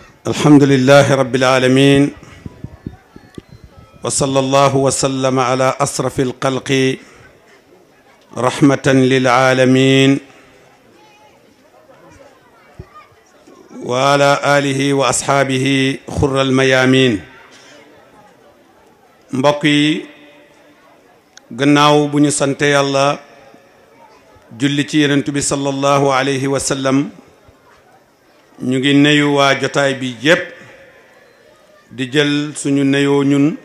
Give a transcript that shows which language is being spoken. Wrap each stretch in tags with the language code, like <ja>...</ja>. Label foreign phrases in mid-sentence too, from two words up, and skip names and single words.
<ar>الحمد لله رب العالمين وصلى الله وسلم على أشرف الخلق رحمة للعالمين وعلى آله وأصحابه خر الميامين.</ar> <wo>mbokk yi gannaaw bu ñu sante yàlla julli ci yonent bi</wo> <ar>صلى الله عليه وسلم</ar> <wo>ñu ngi nuyu waa jotaay bi yépp di jël suñu nuyoo ñun</wo>